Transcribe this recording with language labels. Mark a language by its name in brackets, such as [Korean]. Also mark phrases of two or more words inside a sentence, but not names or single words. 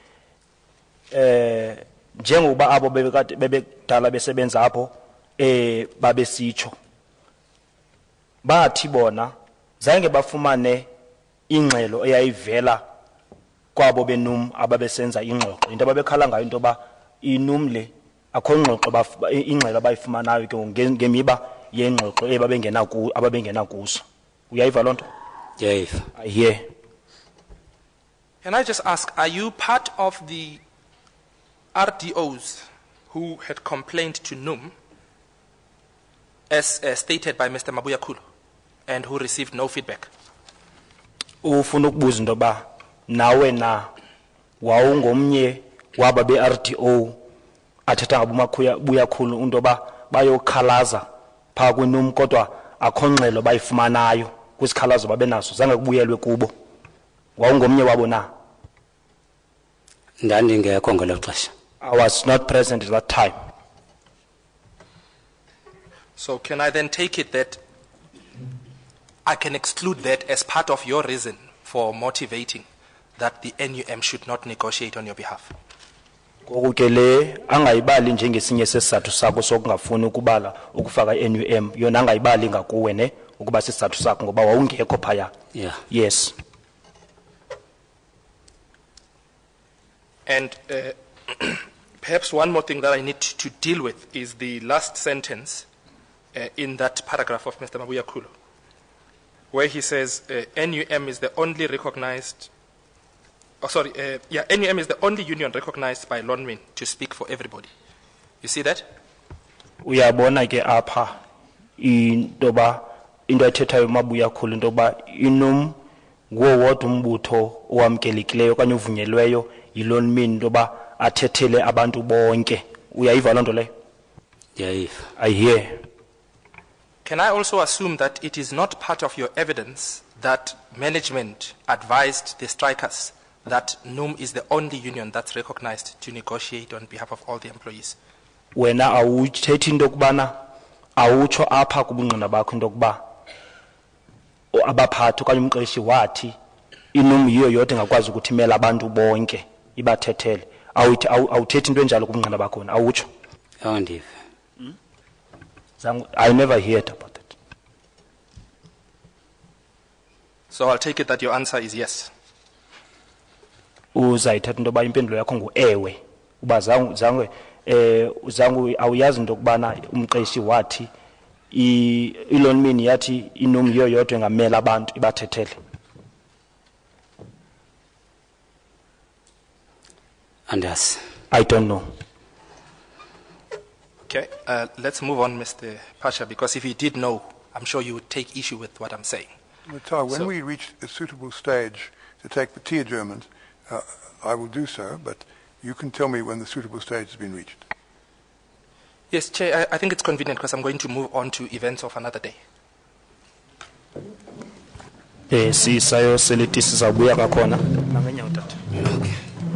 [Xhosa] njengoba abo bebekadala besebenza apho babesitsho bathi bona zange bafumane ingxelo eyayivela kwabo beNUM ababesenza ingxoxo into ababekhala ngayo into ba iNUM le akho ngxoxo ingxelo abayifumanayo ke ngemiba yengxoxo ababengena kuso. Uyayiva lonto? Yayiva. [English] I hear. Can I just ask, are you part of the RDOs who had complained to NUM, as stated by Mr. Mabuya Khulu, and who received no feedback? [Xhosa] Ufuna ukubuza into ba nawe na wawungomnye waba beRDO athetha ngabuya khulu into ba bayokhalaza pha kwiNUM kodwa akho ngxelo bayifumanayo kwisikhalazo babenaso zange kubuyelwe kubo. Wawungomnye wabo na? Ndandingekho ngelo xesha. [English] I was not present at that time. So can I then take it that I can exclude that as part of your reason for motivating that the NUM should not negotiate on your behalf? [Xhosa] Ngoku ke le angayibali njengesinye sesizathu sakho sokungafuni ukubala ukufaka iNUM yona angayibali ngakuwe ne ukuba sesizathu sakho ngoba wawungekho phaya. [English] Yeah. Yes. And perhaps one more thing that I need to deal with is the last sentence in that paragraph of Mr. Mabuya Khulu, where he says NUM is the only recognized, NUM is the only union recognized by Lonmin to speak for everybody. You see that? [Xhosa] Uyabona ke apha into ethethayo uMabuya Khulu into ba iNUM nguwodwa umbutho owamkelekileyo okanye uvunyelweyo yiLonmin into ba athethele abantu bonke. Uyayiva lonto leyo? Yayiva. [English] I hear. Can I also assume that it is not part of your evidence that management advised the strikers that NUM is the only union that's recognized to negotiate on behalf of all the employees? [Xhosa] Wena awuthethi into kubana awutsho apha kubungqina bakho into kuba abaphathi okanye umqeshi wathi iNUM yiyo yodwa engakwazi ukuthimela abantu bonke ibathethele. Awuthethi into enjalo kubungqina bakho awutsho? Awundiva. [English] I never heard about it. So I'll take it that your answer is yes. [Xhosa] Uzayithatha into ba impendulo yakho nguewe uba zange awuyazi into kubana umqeshi wathi iLonmin yathi iNUM yiyo yodwa engamela abantu ibathethele. Andas. [English] I don't know. Okay, let's move on, Mr. Phatsha, because if you did know, I'm sure you would take issue with what I'm saying. When we reach a suitable stage to take the tea adjournment, I will do so, but you can tell me when the suitable stage has been reached. Yes, Chair, I think it's convenient because I'm going to move on to events of another day. [Xhosa] Sisayo selithi sizabuya kakhona ngamenya utata. [English] Okay.